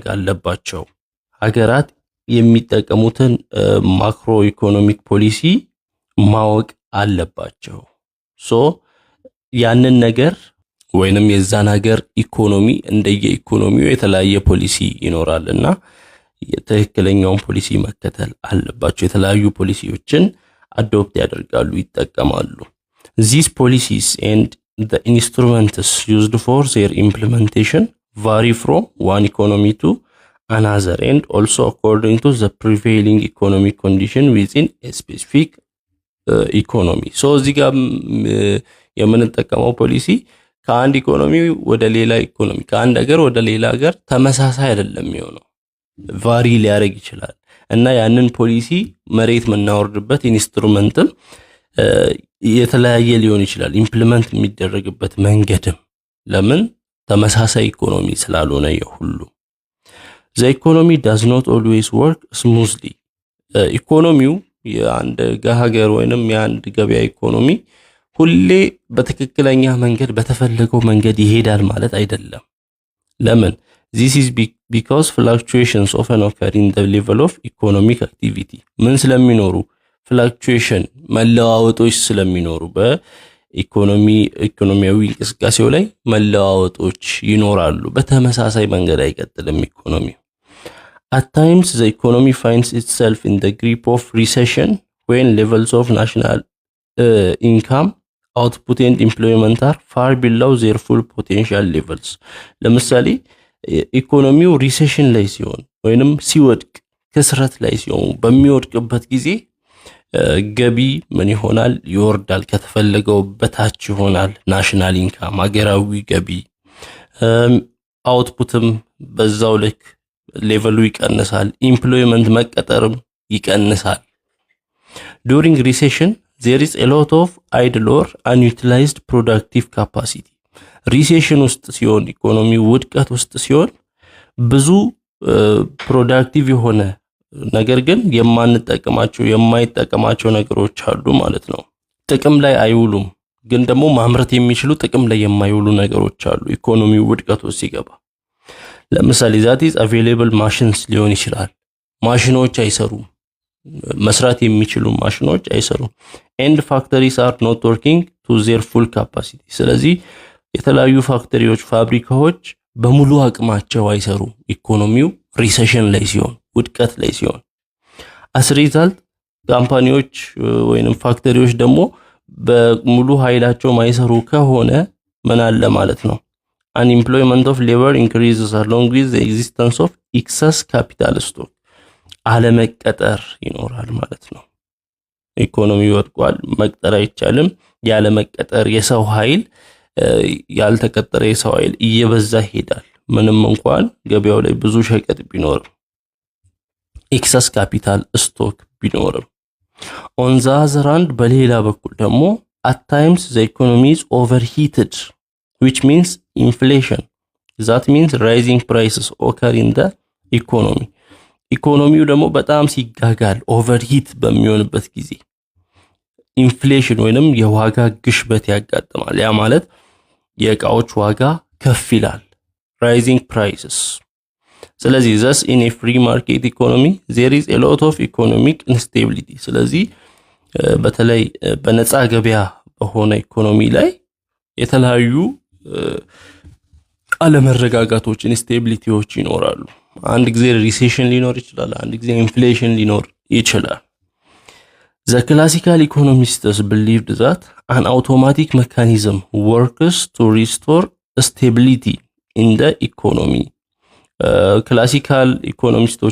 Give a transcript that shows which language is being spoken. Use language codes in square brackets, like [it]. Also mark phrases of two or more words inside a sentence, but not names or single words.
[am] አለባቸው ሀገራት የሚጠቀሙትን ማክሮ ኢኮኖሚክ ፖሊሲ ማወቅ አለባቸው ሶ ያንን ነገር ወይንም የዛን ሀገር ኢኮኖሚ እንደየ ኢኮኖሚው የተለያየ ፖሊሲ ይኖራልና የትክክለኛውን ፖሊሲ መከተል አለባቸው የተለያዩ ፖሊሲዎችን አዶፕት ያደርጋሉ ይጠቀማሉ [en] these policies and the instruments used for their implementation vary from one economy to another and also according to the prevailing economic condition within a specific economy so [am] እዚህ ጋር የምንጠቀመው ፖሊሲ ከአንድ ኢኮኖሚ ወደ ሌላ ኢኮኖሚ ከአንድ ሀገር ወደ ሌላ ሀገር ተመሳሳይ አይደለም የሚሆነው ቫሪ ሊያደርግ ይችላል እና ያንን ፖሊሲ መሬት መናወርድበት ኢንስትሩመንትም የተለያየ ሊሆን ይችላል ኢምፕሊመንት የሚደረግበት መንገድም ለምን ተመሳሳይ ኢኮኖሚ ስላልሆነ የሁሉ the [en] economy does not always work smoothly [am] ኢኮኖሚው የአንድ ሀገር ወይንም የአንድ ገበያ ኢኮኖሚ ሁሌ በትክክለኛ መንገድ በተፈለገው መንገድ ይሄዳል ማለት አይደለም ለምን [en] this is because fluctuations often occur in the level of economic activity [am] ምን ስለሚኖሩ fluctuation መለዋወጦች ስለሚኖሩ በኢኮኖሚያዊ እንቅስቃሴው ላይ መለዋወጦች ይኖራሉ በተመሳሳይ መንገድ አይቀጥልም ኢኮኖሚ [en] at times the economy finds itself in the grip of recession when levels of national income output and employment are far below their full potential levels [am] ለምሳሌ ኢኮኖሚው ሪሴሽን ላይ ሲሆን ወይንም ሲወድቅ ከስራት ላይ ሲሆን በሚወድቅበት ጊዜ ገቢ ምን ይሆናል ይወርዳል ከተፈለገው በታች ይሆናል ናሽናል ኢንካም ሀገራዊ ገቢ አውትፑትም በዛው ልክ ሌቨሉ ይቀንሳል ኤምፕሎይመንት መቀጠርም ይቀንሳል [en] during recession there is a lot of idle or unutilized productive capacity [am] recession ውስጥ ሲሆን ኢኮኖሚ ውድቀት ውስጥ ሲሆን ብዙ ፕሮዳክቲቭ የሆነ ነገር ግን የማይጠቀማቸው ነገሮች አሉ ማለት ነው ጥቅም ላይ አይውሉም ግን ደግሞ ማምረት የሚችሉ ጥቅም ላይ የማይውሉ ነገሮች አሉ ኢኮኖሚ ውድቀት ውስጥ ሲገባ ለምሳሌ [en] that is available machines [am] ሊሆን ይችላል ማሽኖች አይሰሩም መስራት የሚችሉ ማሽኖች አይሰሩም [en] and factories are not working to their full capacity [am] ስለዚህ የተለያዩ ፋክተሪዎች ፋብሪካዎች በሙሉ አቅማቸው አይሰሩም ኢኮኖሚው ሪሴሽን ላይ ሲሆን ውድቀት ላይ ሲሆን [en] as a [am] result ካምፓኒዎች ወይንም ፋክተሪዎች ደግሞ በሙሉ ኃይላቸው ማይሰሩ ከሆነ ምን አለ ማለት ነው [en] unemployment of labor increases along with the existence of excess capital stock [am] አለመቀጠር ይኖራል ማለት ነው ኢኮኖሚ ወድቋል መቅጠር አይቻልም ያለ መቀጠር የሰው ኃይል ያልተቀጠረ የሰው ኃይል እየበዛ ሄዳል ምንም እንኳን ገበያው ላይ ብዙ ሸቀጥ ቢኖር [en] excess capital stock ቢኖርም on the other hand [am] በሌላ በኩል ደግሞ [en] at times the economy is overheated which means inflation that means rising prices occur in the economy [am] ኢኮኖሚው ደግሞ በጣም ሲጋጋል ኦቨርሂት በሚሆንበት ጊዜ ኢንፍሌሽን ወይንም የዋጋ ግሽበት ያጋጥማል ያ ማለት የእቃዎች ዋጋ ከፍ ይላል [en] rising prices [am] ስለዚህ [en] thus in a free market economy there is a lot of economic instability [am] ስለዚህ በተለይ በነፃ ገበያ በሆነ ኢኮኖሚ ላይ የተለያዩ አለመረጋጋቶች ኢንስቴቢሊቲዎች ይኖራሉ አንድ ጊዜ ሪሴሽን ሊኖር ይችላል አንድ ጊዜ ኢንፍሌሽን ሊኖር ይችላል [en] The classical economists believed that an automatic mechanism works to restore stability in the economy [am] ክላሲካል ኢኮኖሚስቶች